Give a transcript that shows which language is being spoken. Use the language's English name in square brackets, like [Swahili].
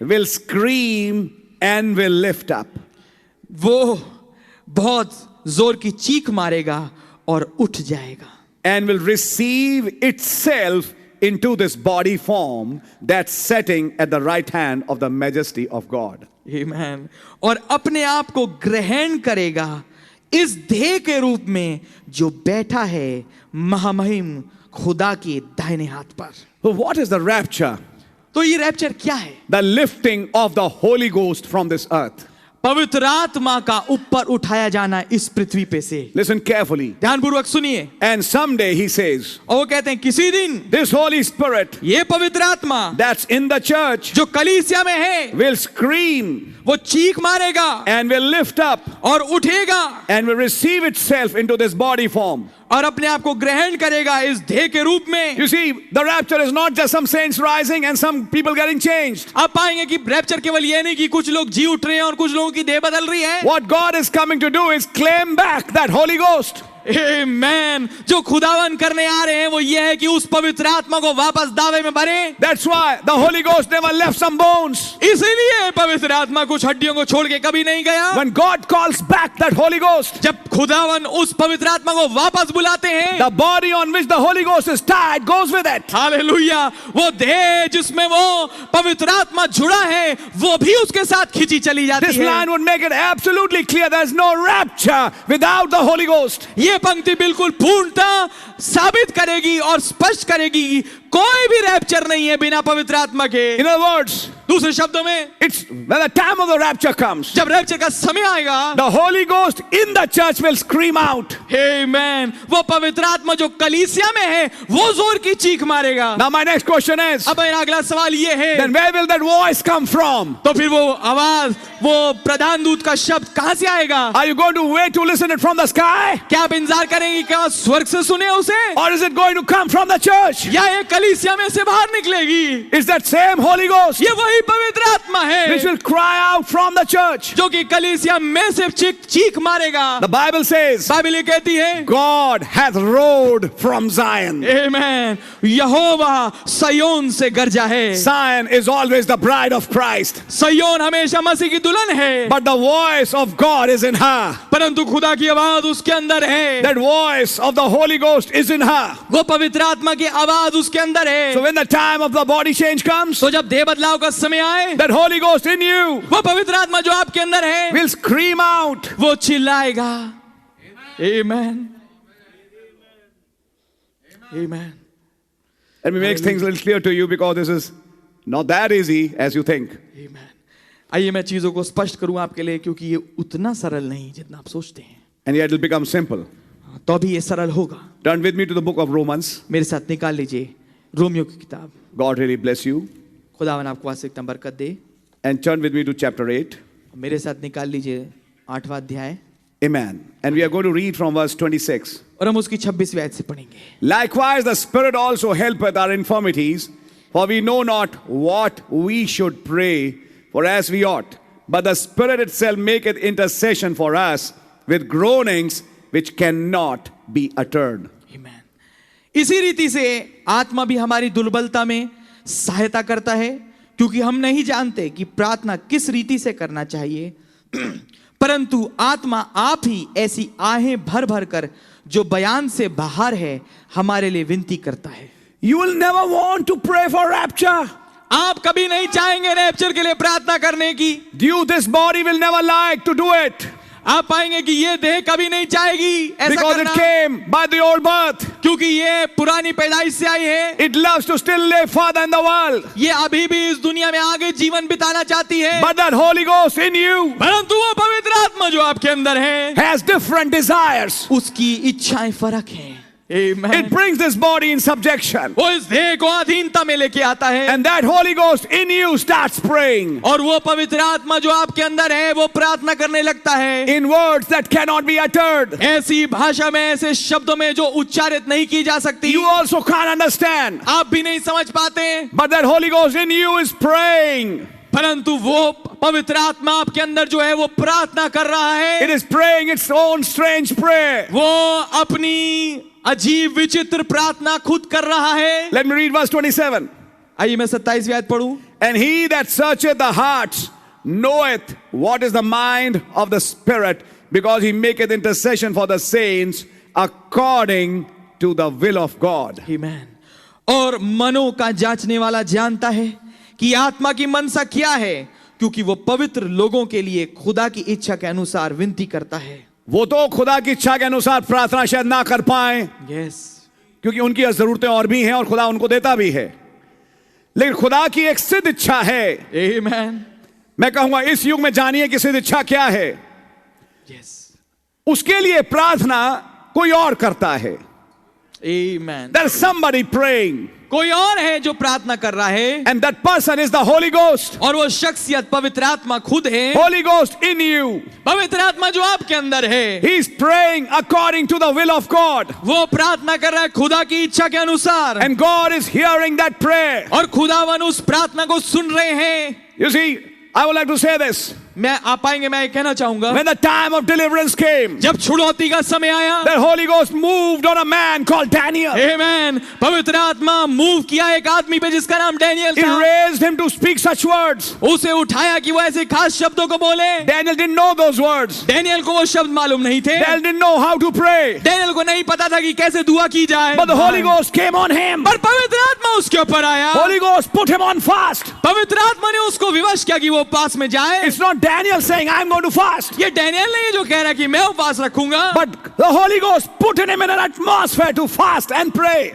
[English] will scream and will lift up. [Hindi] वो बहुत जोर की चीख मारेगा और उठ जाएगा। [English] And will receive itself into this body form that's sitting at the right hand of the majesty of God. Amen. [Hindi] और अपने आप को ग्रहण करेगा इस देह के रूप में जो बैठा है महामहिम खुदा के दाहिने हाथ पर। [English] So what is the rapture? [Hindi] तो ये रैप्चर क्या है? [English] The lifting of the Holy Ghost from this earth. [Hindi] पवित्र आत्मा का ऊपर उठाया जाना इस पृथ्वी पे से। [English] Listen carefully. [Hindi] ध्यानपूर्वक सुनिए। [English] And someday he says, [Hindi] और वो कहते हैं किसी दिन [English] this Holy Spirit [Hindi] ये पवित्र आत्मा [English] that's in the church [Hindi] जो कलीसिया में है [English] will scream [Hindi] वो चीख मारेगा [English] and will lift up [Hindi] और उठेगा [English] and will receive itself into this body form. [Hindi] और अपने आप को ग्रहण करेगा इस देह के रूप में। [English] You see, the rapture is not just some saints rising and some people getting changed. [Hindi] आप पाएंगे कि रैप्चर केवल ये नहीं कि कुछ लोग जी उठ रहे हैं और कुछ लोगों की देह बदल रही है। [English] What God is coming to do is claim back that Holy Ghost. Amen. [Hindi] जो खुदावन करने आ रहे हैं वो ये है कि उस पवित्र आत्मा को वापस दावे में भरे। [English] That's why the Holy Ghost never left some bones. [Hindi] इसीलिए पवित्र आत्मा कुछ हड्डियों को छोड़ के कभी नहीं गया। [English] When God calls back that Holy Ghost, [Hindi] जब खुदावन उस पवित्र आत्मा को वापस बुलाते हैं, [English] the body on which the Holy Ghost is tied goes with it. [Hindi] Hallelujah, वो देह जिसमें वो पवित्र आत्मा जुड़ा है वो भी उसके साथ खींची चली जाती [English] This [Hindi] है। [English] line would make it absolutely clear there's no rapture without the Holy Ghost. [Hindi] ये पंक्ति बिल्कुल पूर्णतः साबित करेगी और स्पष्ट करेगी कि कोई भी रैप्चर नहीं है बिना पवित्र आत्मा के। [English] In other words, [Hindi] दूसरे शब्दों में, [English] it's when the time of the rapture comes, [Hindi] जब रैप्चर का समय आएगा, [English] the Holy Ghost in the church will scream out. [Hindi] आमेन, वो पवित्र आत्मा जो कलीसिया में है वो जोर की चीख मारेगा। [English] Now my next question is, [Hindi] अब मेरा अगला सवाल ये है, [English] then where will that voice come from? [Hindi] तो फिर वो आवाज, वो प्रधान दूत का शब्द कहां से आएगा? [English] Are you going to wait to listen it from the sky? [Hindi] क्या आप इंतजार करेंगे क्या स्वर्ग से सुने उसे, [English] Or is it going to come from the church? [Hindi] या ये कलीसिया में से बाहर निकलेगी? [English] It's that same Holy Ghost [Hindi] ये वही पवित्र आत्मा है [English] which will cry out from the church. [Hindi] जो कि कलीसिया में से चीख मारेगा। [English] The Bible says, [Hindi] बाइबल ये कहती है, [English] God hath roared from Zion. [Hindi] Amen, Jehovah Zion से गरजा है। [English] Zion is always the bride of Christ, [Hindi] Zion हमेशा मसीह की दुल्हन है, [English] but the voice of God is in her. [Hindi] परंतु खुदा की आवाज उसके अंदर है। [English] That voice of the Holy Ghost is in her. [Hindi] वो पवित्र आत्मा की आवाज उसके अंदर है। [English] So when the time of the body change comes, [Hindi] तो जब देह बदलाव का समय आए, [English] that Holy Ghost in you [Hindi] वो पवित्र आत्मा जो आपके अंदर है [English] will scream out. [Hindi] वो चिल्लाएगा। आमेन, आमेन। [English] Let me make things a little clear to you because this is not that easy as you think. [Hindi] आमेन। आइए मैं चीजों को स्पष्ट करूं आपके लिए, क्योंकि ये उतना सरल नहीं जितना आप सोचते हैं, [English] And yet it will become simple. [Hindi] तो भी ये सरल होगा। [English] Turn with me to the book of Romans. [Hindi] मेरे साथ निकाल लीजिए रोमियो की किताब। [English] God really bless you. [Hindi] खुदावन आपको वास्तविकता बरकत दे। [English] And turn with me to chapter 8. [Hindi] मेरे साथ निकाल लीजिए 8वां अध्याय, [English] Amen. And we are going to read from verse 26. [Hindi] और हम उसकी 26वीं आयत से पढ़ेंगे। [English] Likewise, the Spirit also helpeth our infirmities, for we know not what we should pray for as we ought. But the Spirit itself maketh intercession for us with groanings which cannot be uttered. Amen. [Hindi] इसी रीति से आत्मा भी हमारी दुर्बलता में सहायता करता है, क्योंकि हम नहीं जानते कि प्रार्थना किस रीति से करना चाहिए, परंतु आत्मा आप ही ऐसी आहें भर भर कर जो बयान से बाहर है हमारे लिए विनती करता है। [English] You will never want to pray for rapture. [Hindi] आप कभी नहीं चाहेंगे रैप्चर के लिए प्रार्थना करने की। [English] This body will never like to do it. [Hindi] आप पाएंगे कि ये देह कभी नहीं चाहेगी ऐसा [English] Because it [Hindi] करना, [English] came by the old birth. [Hindi] क्योंकि ये पुरानी पैदाइश से आई है। [English] It loves to still live further in the world. [Hindi] ये अभी भी इस दुनिया में आगे जीवन बिताना चाहती है, [English] But that Holy Ghost in you [Hindi] परंतु वो पवित्र आत्मा जो आपके अंदर है [English] has different desires. [Hindi] उसकी इच्छाएं फर्क हैं। Amen. [English] It brings this body in subjection. [Hindi] वो इस देह को अधीनता में लेके आता है, [English] And that Holy Ghost in you starts praying [Hindi] और वो पवित्र आत्मा जो आपके अंदर है वो प्रार्थना करने लगता है [English] in words that cannot be uttered. [Hindi] ऐसी भाषा में, ऐसे शब्दों में जो उच्चारित नहीं की जा सकती। [English] You also can't understand. [Hindi] आप भी नहीं समझ पाते, [English] But that Holy Ghost in you is praying. [Hindi] परंतु वो पवित्र आत्मा आपके अंदर जो है वो प्रार्थना कर रहा है। [English] It is praying its own strange prayer. [Hindi] वो अपनी अजीब विचित्र प्रार्थना खुद कर रहा है। [English] Let me read verse 27. [Hindi] आइए मैं 27वीं आयत पढ़ूं। [English] And he that searcheth the hearts knoweth what is the mind of the Spirit, because he maketh intercession for the saints according to the will of God. Amen. [Hindi] और मनों का जांचने वाला जानता है कि आत्मा की मनसा क्या है, क्योंकि वो पवित्र लोगों के लिए खुदा की इच्छा के अनुसार विनती करता है। वो तो खुदा की इच्छा के अनुसार प्रार्थना शायद ना कर पाए, [English] yes, [Hindi] क्योंकि उनकी जरूरतें और भी हैं और खुदा उनको देता भी है, लेकिन खुदा की एक सिद्ध इच्छा है। आमेन। मैं कहूंगा इस युग में जानिए कि सिद्ध इच्छा क्या है। [English] yes, [Hindi] उसके लिए प्रार्थना कोई और करता है। आमेन। [English] There is somebody praying, [Hindi] कोई और है जो प्रार्थना कर रहा है, [English] and that person is the Holy Ghost. [Hindi] और वो शख्सियत पवित्र आत्मा खुद है। [English] Holy Ghost in you. [Hindi] पवित्र आत्मा जो आपके अंदर है, [English] He is praying according to the will of God. [Hindi] वो प्रार्थना कर रहा है खुदा की इच्छा के अनुसार, [English] And God is hearing that prayer. [Hindi] और खुदावन उस प्रार्थना को सुन रहे हैं। [English] You see, I would like to say this. [Hindi] मैं आप पाएंगे, मैं ये कहना चाहूंगा, [English] When the time of deliverance came, [Hindi] जब छुड़ौती का समय आया, [English] the Holy Ghost moved on a man called Daniel. [Hindi] आमेन, पवित्र आत्मा मूव किया एक आदमी पे जिसका नाम डैनियल [English] He [Hindi] था। [English] raised him to speak such words. [Hindi] उसे उठाया कि वो ऐसे खास शब्दों को बोले। [English] Daniel didn't know those words. [Hindi] Daniel को वो शब्द मालूम नहीं थे। [English] Daniel didn't know how to pray. [Hindi] Daniel को नहीं पता था कि कैसे दुआ की जाए। [English] But the Holy Ghost came on him. [Hindi] पर पवित्र आत्मा उसके ऊपर आया। [English] Holy Ghost put him on fast. [Hindi] पवित्र आत्मा ने उसको विवश किया कि वो उपवास में जाए। [English] It's not Daniel saying, I'm going to fast. [Hindi] ये डैनियल नहीं है जो कह रहा है कि मैं उपवास रखूंगा, [English] But the Holy Ghost put him in an atmosphere to fast and pray.